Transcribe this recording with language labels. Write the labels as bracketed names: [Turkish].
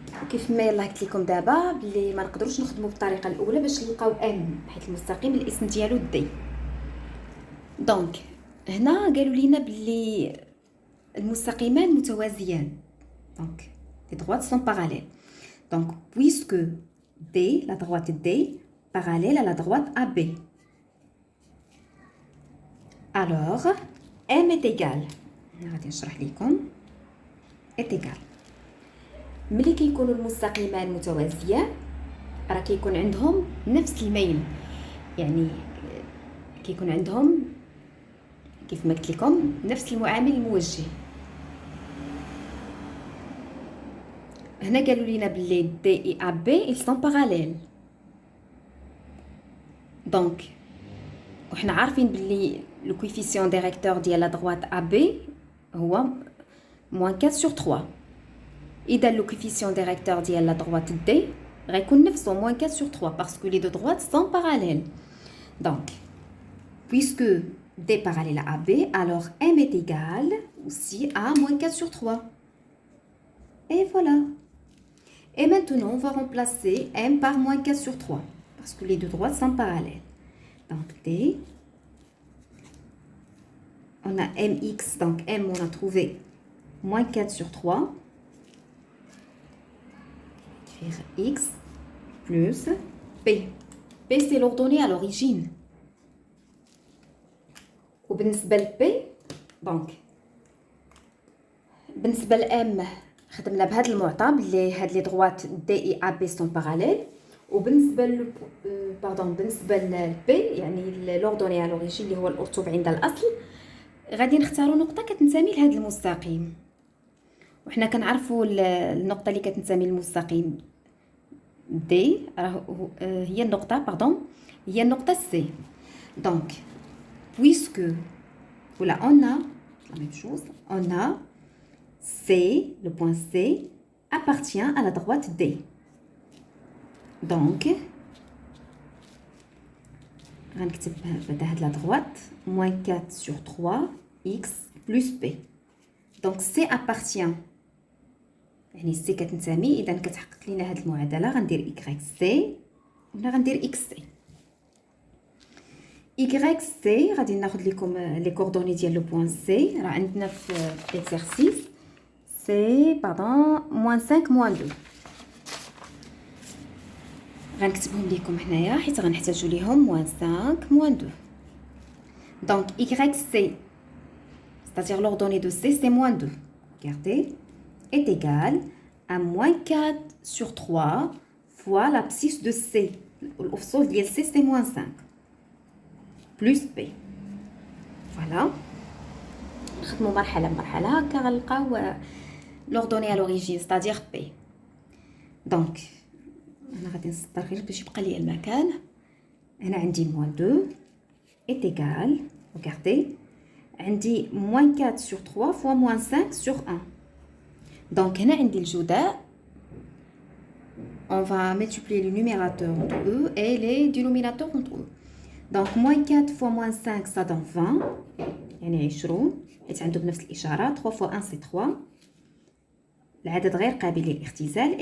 [Arabic] كيف ما يلاه قلت لكم دابا بلي ما نقدروش نخدموا بالطريقه الاولى باش نلقاو m حيت المستقيم الاسم ديالو d. دونك هنا قالوا لينا بلي المستقيمان متوازيان، دونك [French] les droites sont parallèles. Donc puisque D, la droite D, parallèle à la droite AB, alors M est égal. [Arabic] غادي نشرح لكم [French] est égal. [Arabic] ملي كيكونوا المستقيمان متوازيان راه كيكون عندهم نفس الميل، يعني كيكون عندهم كيف ما قلت لكم نفس المعامل الموجه. هنا قالوا لينا بلي [French] D et AB ils sont parallèles. [Arabic] دونك وحنا عارفين بلي لو كوفيسيون ديريكتور ديال لا دروات AB هو -4/3. [French] اذا لو كوفيسيون ديريكتور ديال لا دروات D [Arabic] غيكون نفسه [French] -4/3 باسكو لي دو دروات sont parallèles. Donc puisque D parallèle à AB, alors M est égal aussi à -4/3. Et voilà. Et maintenant, on va remplacer M par -4/3 parce que les deux droites sont parallèles. Donc D, on a mx, donc M, on a trouvé -4/3. Écrire x plus P. P, c'est l'ordonnée à l'origine. [Arabic] وبالنسبه ل P دونك بالنسبه ل M خدمنا بهذا المعطى بلي هاد لي دروات [French] D et AB sont parallèles. [Arabic] وبالنسبه ل بالنسبه ل P يعني لوردوني على لوريجين اللي هو الارتب عند الاصل غادي نختاروا نقطه كتنتمي لهذا المستقيم. وحنا كنعرفوا النقطه اللي كتنتمي للمستقيم D هي النقطه هي النقطه C. [French] Donc puisque voilà, on a la même chose, on a C, le point C appartient à la droite D. Donc [Arabic] غنكتب بعد هاد [French] la droite -4/3 x plus P. [Arabic] Donc C appartient يعني C كتنتمي، اذا كتحقق لينا هاد المعادله غندير y c وهنا غندير x c. YC غادي ناخذ لكم لي كوردوني ديال لو بوين سي، راه عندنا في ليكزارسيس سي -5 -2. غنكتبهم لكم هنايا حيت غنحتاجوا ليهم -5 -2. [French] دونك YC c'est-à-dire l'ordonnée de C c'est -2. Regardez est égal à -4/3 fois l'abscisse de C. [Arabic] الافصول ديال [French] C c'est -5 plus P. Voilà. [Arabic] نخدموا مرحله بمرحله هكا غنلقاو [French] l'ordonnée à l'origine c'est-à-dire P. [Arabic] دونك انا غادي نسطر غير باش يبقى لي المكان. [French] هنا عندي موان 2 est égal, regardez, عندي moins 4 sur 3 fois moins 5 sur 1. [Arabic] Donc هنا عندي الجداء. [French] On va multiplier les numérateurs entre eux et les dénominateurs entre eux. Donc moins 4 fois moins 5 ça donne 20. [Arabic] يعني 20 حيت عندهم نفس الإشارة. [French] 3 fois 1 c'est 3. [Arabic] العدد غير قابل للاختزال.